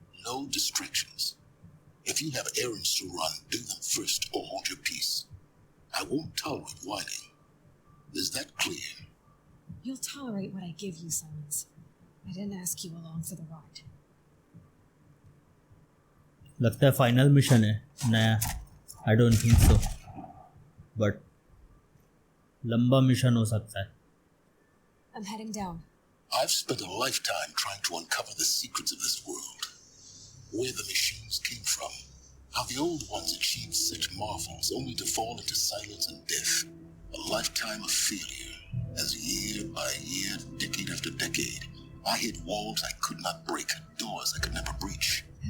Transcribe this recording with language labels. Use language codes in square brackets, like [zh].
[en] No distractions. If you have errands to run, do them first or hold your peace. I won't tolerate whining. Is that clear? You'll tolerate what I give you, Silence. I didn't ask you along for the ride. [hi] लगता है final mission है नया. [en] I don't think so. [hi] But लंबा mission हो सकता है. [en] I'm heading down. I've spent a lifetime trying to uncover the secrets of this world. Where the machines came from. How the old ones achieved such marvels only to fall into silence and death. A lifetime of failure. As year by year, decade after decade, I hit walls I could not break, doors I could never breach.